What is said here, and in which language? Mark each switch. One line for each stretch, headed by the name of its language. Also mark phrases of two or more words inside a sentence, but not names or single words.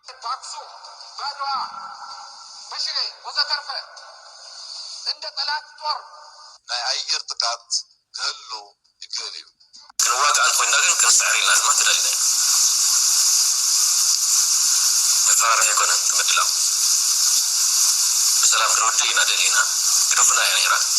Amharic: በአክሱም በአድዋ በሽሬ ወዘተርፈ እንደ ጠላት ጦር
Tigrinya: ናይ አየር ጥቃት ክህሉ ይክእል እዩ ክንዋጋ እንኮይና ግን ክንስዕር ኢልና ድማ ተደሊና መፈራርሒ ኣይኮነን ምድላው በሰላም ክንወድእ ኢና ደሊና ግደፉና እያ ነይራ